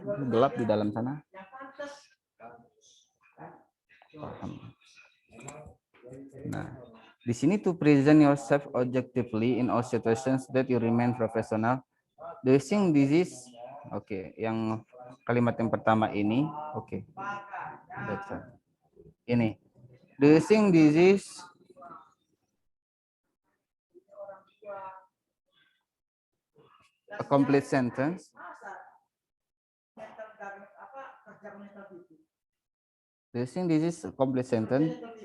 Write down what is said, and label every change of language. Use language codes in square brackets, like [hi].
[id] Gelap di dalam sana. Nah, di sini [en] to present yourself objectively in all situations that you remain professional. Do you think this is oke? [id] Yang kalimat yang pertama ini oke. Ini. [en] Do you think this is a complete sentence? Do you think this is a complete sentence?